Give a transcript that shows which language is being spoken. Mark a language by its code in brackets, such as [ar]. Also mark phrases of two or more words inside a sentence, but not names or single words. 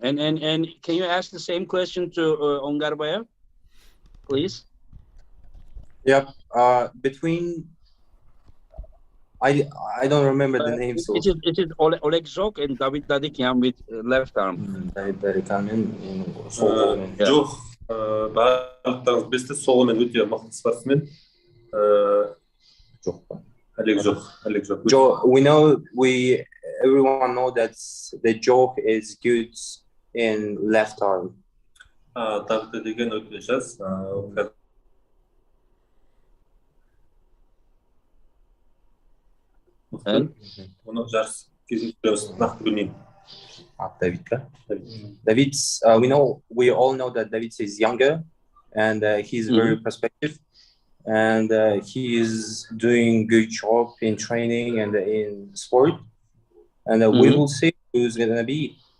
[en] And can you ask the same question to Ongarbayev, please? Yep. Between I don't remember the names. It is Oleg Zok and David Dadikyan with left arm. [kk] David Dadikyan sol қолымен. Жоқ, барлықтарыңыз білесіздер, сол қолмен өте мықты спортсмен. Жоқ па? Олег Жоқ. [en] Everyone know that the joke is good in left arm. [kk] David деген өте жас. Оны жарыс кезінде көреміз, нақты білмеймін. David. [en] David, we all know that David is younger, and he's very perspective, and he is doing good job in training and in sport, and we will see who's gonna be.